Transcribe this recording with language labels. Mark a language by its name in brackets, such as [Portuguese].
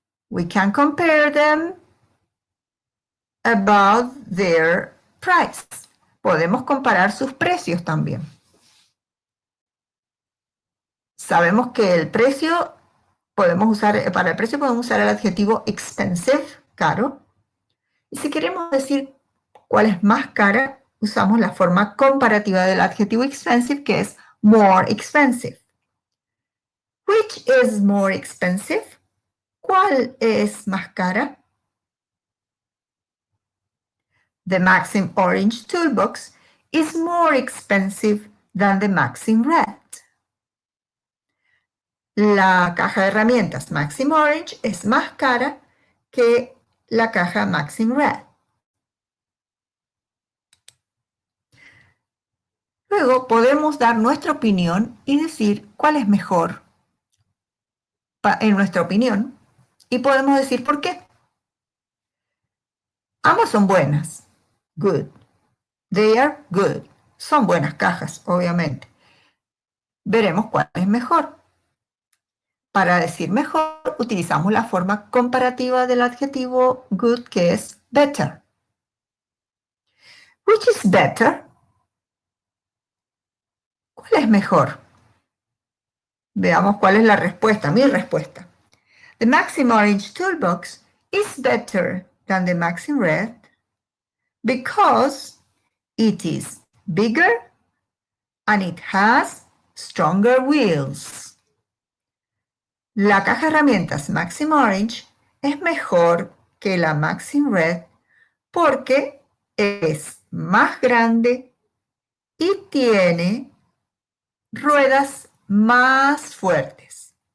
[English] We can compare them about their price. [Spanish] Podemos comparar sus precios también. Sabemos que el precio, para el precio podemos usar el adjetivo expensive, caro. Y si queremos decir cuál es más cara, usamos la forma comparativa del adjetivo expensive, que es more expensive. [English] Which is more expensive? [Spanish] ¿Cuál es más cara? [English] The Maxim Orange Toolbox is more expensive than the Maxim Red. [Spanish] La caja de herramientas Maxim Orange es más cara que la caja Maxim Red. Luego podemos dar nuestra opinión y decir cuál es mejor en nuestra opinión y podemos decir por qué. Ambas son buenas. [English] Good. They are good. [Spanish] Son buenas cajas, obviamente. Veremos cuál es mejor. Para decir mejor, utilizamos la forma comparativa del adjetivo good, que es better. [English] Which is better? [Spanish] ¿Cuál es mejor? Veamos cuál es la respuesta, mi respuesta. [English] The Maxim Orange Toolbox is better than the Maxim Red because it is bigger and it has stronger wheels. [Spanish] La caja de herramientas Maxim Orange es mejor que la Maxim Red porque es más grande y tiene ruedas más fuertes.